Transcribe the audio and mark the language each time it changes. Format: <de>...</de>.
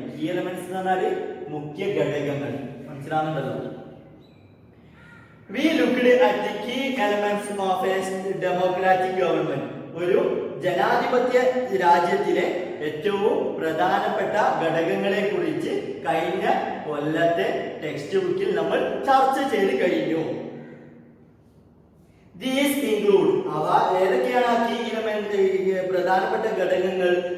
<ml>Key elements എന്ന് പറഞ്ഞാൽ മുഖ്യ ഘടകങ്ങൾ. മനസ്സിലാവുന്നുണ്ടല്ലോ?</ml> <en>We looked at the key elements of a democratic government.</en> <ml>ഒരു ജനാധിപത്യ രാജ്യത്തിലെ ഏറ്റവും പ്രധാനപ്പെട്ട ഘടകങ്ങളെ കുറിച്ച് കഴിഞ്ഞ കൊല്ലത്തെ ടെക്സ്റ്റ് ബുക്കിൽ നമ്മൾ ചർച്ച ചെയ്ത് കഴിഞ്ഞു.</ml> <en>These include,</en> <ml>അവ ഏതൊക്കെയാണ്? കീ എലമെന്റ്, പ്രധാനപ്പെട്ട ഘടകങ്ങൾ.</ml>